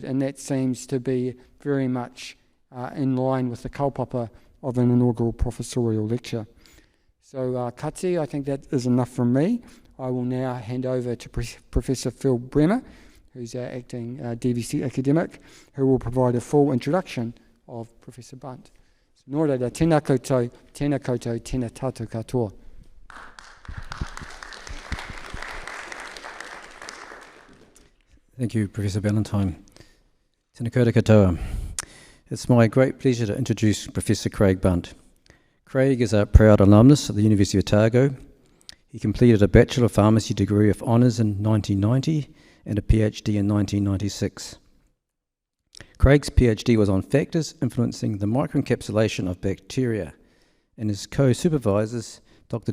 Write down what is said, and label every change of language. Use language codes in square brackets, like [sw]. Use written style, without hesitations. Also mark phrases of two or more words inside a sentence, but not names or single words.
[en] And that seems to be very much in line with the kaupapa of an inaugural professorial lecture. So Kati, I think that is enough from me. I will now hand over to Professor Phil Bremer, who's our acting DVC academic, who will provide a full introduction of Professor Bunt. So, [mi] nō reira, tēnā koutou, tēnā tātou katoa. [en] Thank you, Professor Ballantyne. [mi] Tēnā koutou katoa. [en] It's my great pleasure to introduce Professor Craig Bunt. Craig is a proud alumnus of the University of Otago. He completed a Bachelor of Pharmacy degree of honours in 1990 and a PhD in 1996. Craig's PhD was on factors influencing the microencapsulation of bacteria, and his co-supervisors, Dr.